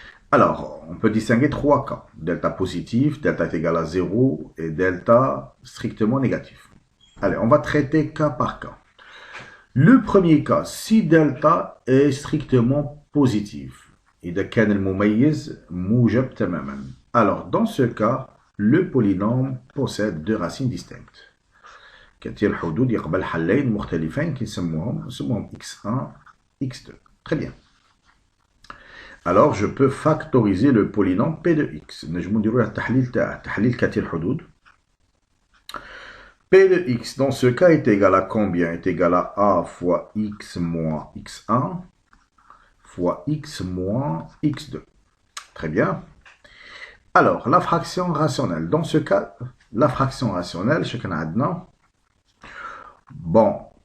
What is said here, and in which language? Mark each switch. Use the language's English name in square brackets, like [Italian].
[French] Alors, on peut distinguer trois cas. Delta positif, delta est égal à 0 et delta strictement négatif. Allez, on va traiter cas par cas. Le premier cas, si delta est strictement positif, [Arabic] إذا كان المميز موجب تماما. [French] Alors, dans ce cas, le polynôme possède deux racines distinctes. [Arabic] كثير الحدود يقبل حلين مختلفين كنسموهم x1, x2. [French] Très bien. Alors, je peux factoriser le polynôme P de x. [Arabic] نجمو نديرو تحليل كثير الحدود. [French] P de x, dans ce cas, est égal à combien? Est égal à a fois x moins x1 fois x moins x2. Très bien. Alors, la fraction rationnelle. Dans ce cas, la fraction rationnelle, chacun a dedans. Bon.